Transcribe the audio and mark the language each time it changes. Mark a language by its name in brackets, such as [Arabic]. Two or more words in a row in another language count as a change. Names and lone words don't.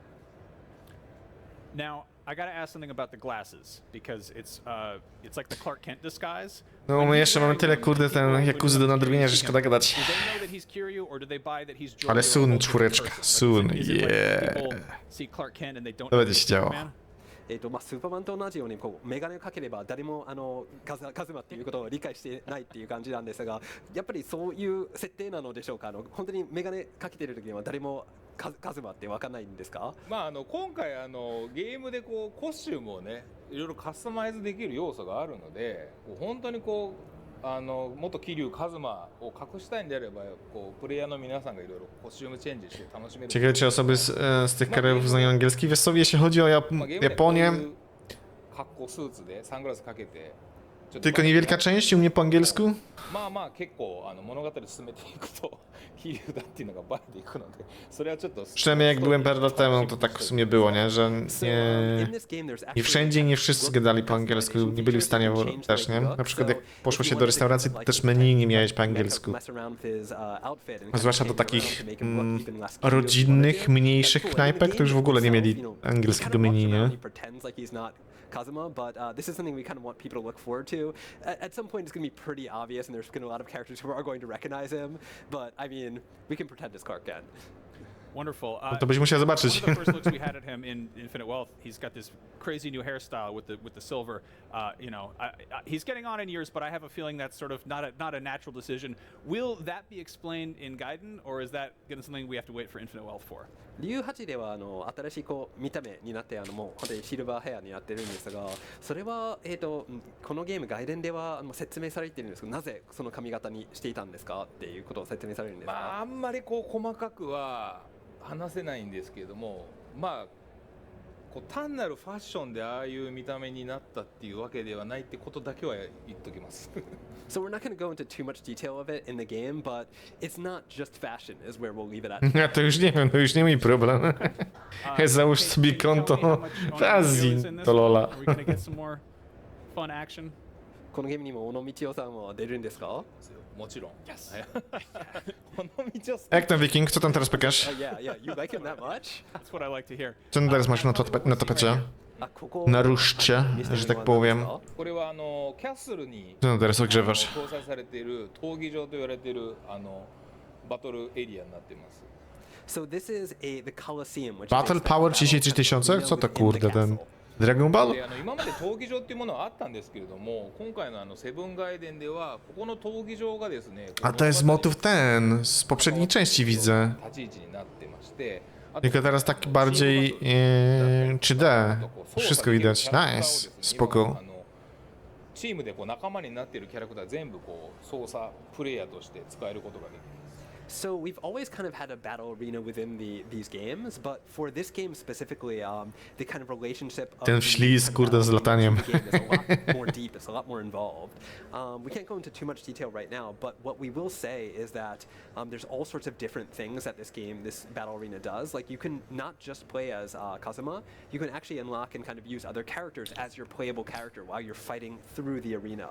[English] Now, I gotta ask something about the glasses, because it's like the Clark Kent disguise. [Polish] No my jeszcze mamy tyle kurde ten Yakuzy do nadrobienia, że szkoda gadać. Ale Sun, 4, Sun, yeah. To będzie się działo. [Japanese] スーパーマンと同じようにメガネをかければ誰もカズマっていうことを理解してないっていう感じなんですがやっぱりそういう設定なのでしょうか本当にメガネかけてる時には誰もカズマって分かんないんですか？今回ゲームでコスチュームをねいろいろカスタマイズできる要素があるので本当に元桐生一馬を隠したいんであればプレイヤーの皆さんがいろいろコスチュームチェンジして楽しめる。 [Polish] Ciekawe czy osoby z tych krajów znają angielski. Wiesz sobie, jeśli chodzi o Japonię, Tylko niewielka część, u mnie po angielsku? [Japanese] まあまあ結構物語進めていくと比喩だっていうのがバレていくのでそれはちょっと [Polish] Przynajmniej jak byłem parę lat temu, to tak w sumie było, nie? Że nie wszędzie i nie wszyscy gadali po angielsku, nie byli w stanie też, nie? Na przykład jak poszło się do restauracji, to też menu nie miałeś po angielsku. Zwłaszcza do takich rodzinnych, mniejszych knajpek, to już w ogóle nie mieli angielskiego menu, nie? [English] Kazuma, but this is something we kind of want people to look forward to. At some point, it's going to be pretty obvious, and there's going to be a lot of characters who are going to recognize him. But I mean, we can pretend it's Clark Kent. Wonderful. [Polish] To byś musiał zobaczyć. [English] One of the first looks we had at him in Infinite Wealth, he's got this crazy new hairstyle with the silver. You know, he's getting on in years, but I have a feeling that's sort of not a natural decision. Will that be explained in Gaiden, or is that something we have to wait for Infinite Wealth for? [Japanese] 竜8では新しい見た目になってもう本当にシルバーヘアになってるんですが、それはこのゲーム外伝では説明されているんですけど、なぜその髪型にしていたんですかっていうことを説明されるんですか。まああんまり細かくは話せないんですけれども、まあ単なるファッションでああいう見た目になったっていうわけではないってことだけは言っときます。 [English] So we're not going to go into too much detail of it in the game, but it's not just fashion is where we'll leave it at. [Polish] Ja to już nie wiem, to już nie mój problem. Załóż sobie konto w Azji, to lola. [Japanese] このゲームにも尾道代さんは出るんですか？もちろん。 [Polish] Jak tam Wiking? Co tam teraz pykasz? [English] Yeah, you like him that much? That's what I like to hear. [Polish] Co tam teraz masz na tapecie? Na ruszcie, że tak powiem. [Japanese] これはキャッスルに [Polish] Co tam teraz ogrzewasz? [Japanese] 搭載されている闘技場と言われているバトルエリアになっています。 [English] So this is the Coliseum, which Battle Power 33000? [Polish] Co to kurde ten? Dragon Ball? [Japanese] 今まで闘技場っていうものはあったんですけれども、今回のセブンガイデンではここの闘技場がですね。 [Polish] A to jest motyw ten, z poprzedniej części widzę. [Japanese] 立ち位置になってまして。 [Polish] Tylko teraz tak bardziej 3D. Wszystko widać. Nice. Spoko. [Japanese] チームで仲間になっているキャラクター全部操作プレイヤーとして使えることができる。 [English] So we've always kind of had a battle arena within these games, but for this game specifically, the kind of relationship of [Polish] Ten ślizg, kurde, z lataniem. [English] the game is a lot more deep, it's a lot more involved. We can't go into too much detail right now, but what we will say is that there's all sorts of different things that this battle arena does. Like you can not just play as Kazuma, you can actually unlock and kind of use other characters as your playable character while you're fighting through the arena.